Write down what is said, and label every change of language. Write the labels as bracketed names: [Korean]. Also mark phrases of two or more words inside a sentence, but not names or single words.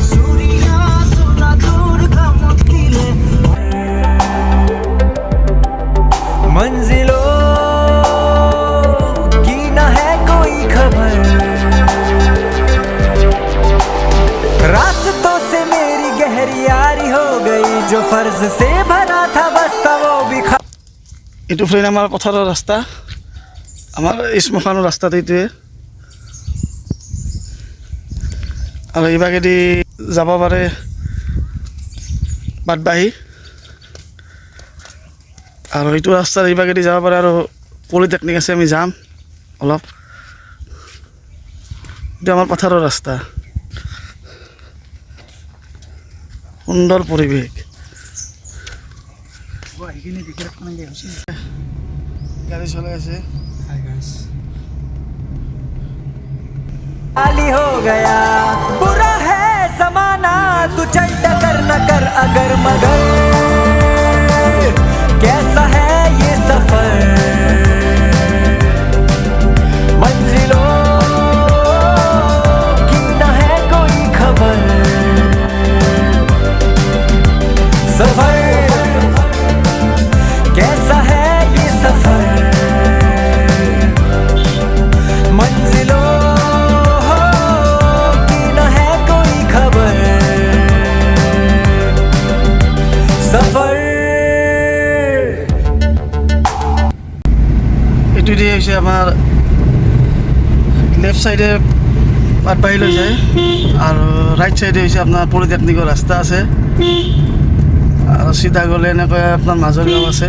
[Hindi] मंजिलों की न है कोई खबर, रास्तों से मेरी गहरी यारी हो गई, जो फर्ज से भरा था बस्ता वो भी [Assamese] এইটো ফ্ৰেণ্ড আমাৰ পথাৰৰ ৰাস্তা, আমাৰ শ্মশানৰ ৰাস্তাত এইটোৱে। আৰু এইভাগেদি যাব পাৰে বাটবাহী, আৰু এইটো ৰাস্তাৰ এইভাগেদি যাব পাৰে। আৰু পলিটেকনিক আছে, আমি যাম অলপ। এইটো আমাৰ পথাৰৰ ৰাস্তা, সুন্দৰ পৰিৱেশ। গাড়ী চলাই আছে। [Hindi] खाली हो गया, बुरा है जमाना, तू चल टकर न कर अगर मगर, कैसा है ये सफर, मंजिलों की न है कोई खबर, सफर कैसा है ये सफर, मंजिलों [Assamese] এইটো দিয়ে হৈছে আমাৰ [English] left side [Assamese] বাটবাহী লৈ যায়, আৰু [English] right side [Assamese] হৈছে আপোনাৰ পলিটেকনিকৰ ৰাস্তা আছে, আৰু চিধা গ'লে এনেকৈ আপোনাৰ মাজৰ গাঁও আছে।